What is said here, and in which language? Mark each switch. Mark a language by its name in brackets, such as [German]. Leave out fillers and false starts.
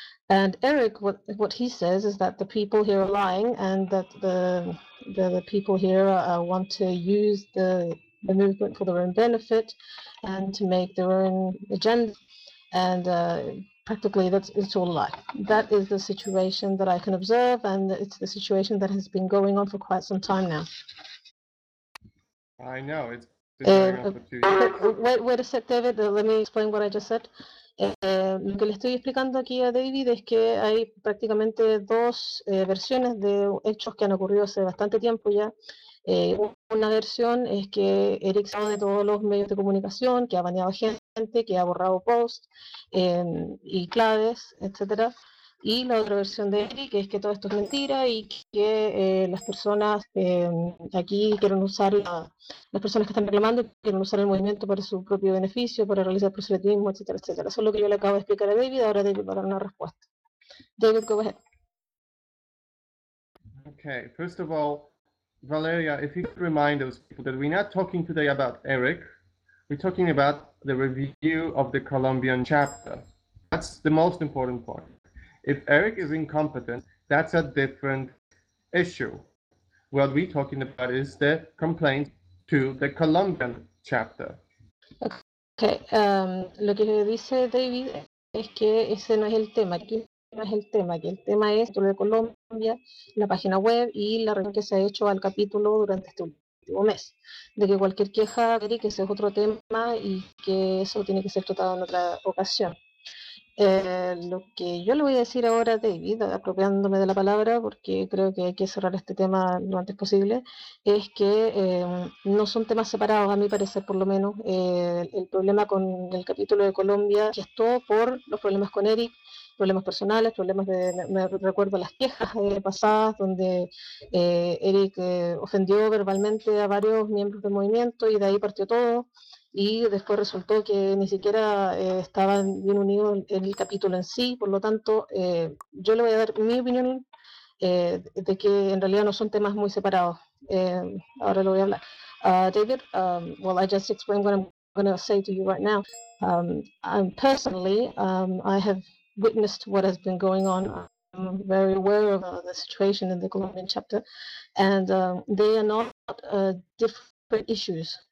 [English] And Eric, what he says is that the people here are lying and that the people here want to use the movement for their own benefit and to make their own agenda. And practically, it's all a lie. That is the situation that I can observe, and it's the situation that has been going on for quite some time now. I know, it's been going on for 2 years. Wait a sec, David, let me explain what I just said. [Spanish] Lo que le estoy explicando aquí a David es que hay prácticamente dos versiones de hechos que han ocurrido hace bastante tiempo ya. Una versión es que Eric se ha ido de todos los medios de comunicación, que ha baneado gente, que ha borrado posts y claves, etc. Y la otra versión de Eric es que todo esto es mentira y que las personas aquí quieren usar, las personas que están reclamando quieren usar el movimiento para su propio beneficio, para realizar proselitismo, etc. etc. Eso es lo que yo le acabo de explicar a David, ahora David va a dar una respuesta. [English] David, go ahead. Okay, first of all, Valeria, if you could remind those people that we're not talking today about Eric, we're talking about the review of the Colombian chapter. That's the most important part. If Eric is incompetent, that's a different issue. What we're talking about is the complaint to the Colombian chapter. [Spanish] Okay, lo que dice David es que ese no es el tema, aquí no es el tema, que el tema es sobre Colombia, la página web y la reunión que se ha hecho al capítulo durante este último mes, de que cualquier queja, que ese es otro tema y que eso tiene que ser tratado en otra ocasión. Lo que yo le voy a decir ahora a David, apropiándome de la palabra, porque creo que hay que cerrar este tema lo antes posible, es que no son temas separados, a mi parecer, por lo menos. El problema con el capítulo de Colombia gestó por los problemas con Eric, problemas personales, problemas de, me recuerdo las quejas pasadas, donde Eric ofendió verbalmente a varios miembros del movimiento y de ahí partió todo. Y después resultó que ni siquiera estaban bien unidos en el capítulo en sí, por lo tanto, yo le voy a dar mi opinión de que en realidad no son temas muy separados. Ahora lo voy a hablar. [English] David, well, I just explained what I'm going to say to you right now. I personally, I have witnessed what has been going on. I'm very aware of the situation in the Colombian chapter, and they are not different issues.